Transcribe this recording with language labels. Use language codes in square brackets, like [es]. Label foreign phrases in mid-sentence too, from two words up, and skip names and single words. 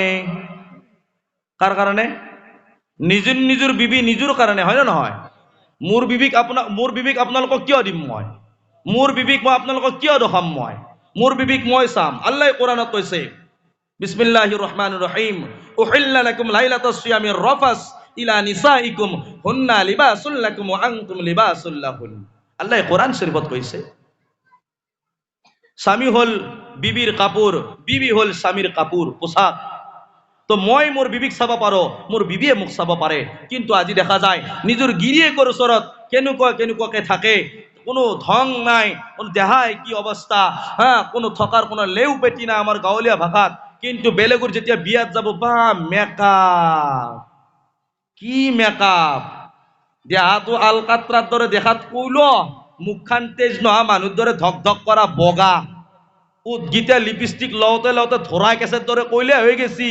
[as] কাৰ কাৰণে? নিজৰ নিজৰ বিবি নিজৰ কাৰণে, হয় নে নহয়? মোৰ বিবিক আপোনালোকক কিয় দিম মই? মোৰ বিবিক মই আপোনালোকক কিয় দেখাম মই? মোৰ বিবিক মই চাম। আল্লাহ কোৰআনত কৈছে, [ar] بسم الله الرحمن الرحيم أحل لكم ليلة الصيام الرفث إلى نسائكم هن لباس لكم وأنتم لباس لهن. [as] আল্লাহ কোরআন শরীফত কৈছে, স্বামী হল বিবির কাপড়, বিবি হল স্বামীর কাপড়, পোশাক। তো মই মোৰ বিবিক চাব পাৰো, মোৰ বিবিয়ে মোক চাব পাৰে। কিন্তু আজি দেখা যায় নিজৰ গিৰিয়েকৰ ওচৰত কেনেকুৱাকে থাকে, কোনো ধং নাই, কোনো দেহাই কি অৱস্থা, কোনো থকাৰ কোনো লেউ পেটি নাই আমাৰ গাঁৱলীয়া ভাষাত। কিন্তু বেলেগৰ যেতিয়া বিয়াত যাব, বা মেকআপ, কি মেকআপ, দেহাটো আলকাত্ৰাৰ দৰে দেখাত কইল, মুখখান তেজ নহা মানুহৰ দৰে ধক ধক কৰা বগা, উদগীতা লিপষ্টিক লওঁতে লওঁতে ধৰাই কেঁচেৰ দৰে কইলে হৈ গেছি।